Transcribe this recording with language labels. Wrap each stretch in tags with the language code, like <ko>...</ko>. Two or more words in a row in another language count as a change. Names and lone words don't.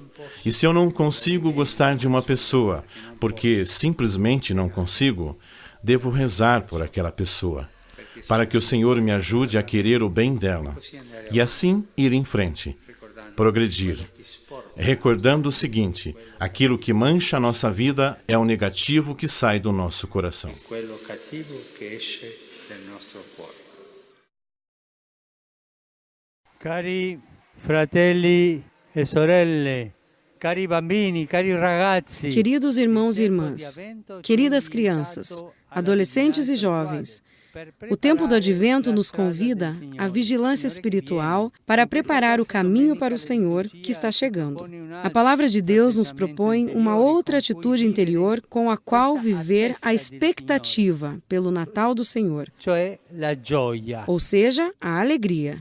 <pt>E se eu não consigo gostar de uma pessoa, porque simplesmente não consigo, devo rezar por aquela pessoa, para que o Senhor me ajude a querer o bem dela, e assim ir em frente, progredir, recordando o seguinte: aquilo que mancha a nossa vida é o negativo que sai do nosso coração.</pt> <it>Cari fratelli e sorelle, cari bambini, cari ragazzi.</it> <pt>Queridos irmãos e irmãs, queridas crianças, adolescentes e jovens, o tempo do Advento nos convida à vigilância espiritual para preparar o caminho para o Senhor que está chegando. A palavra de Deus nos propõe uma outra atitude interior com a qual viver a expectativa pelo Natal do Senhor, ou seja, a alegria.</pt>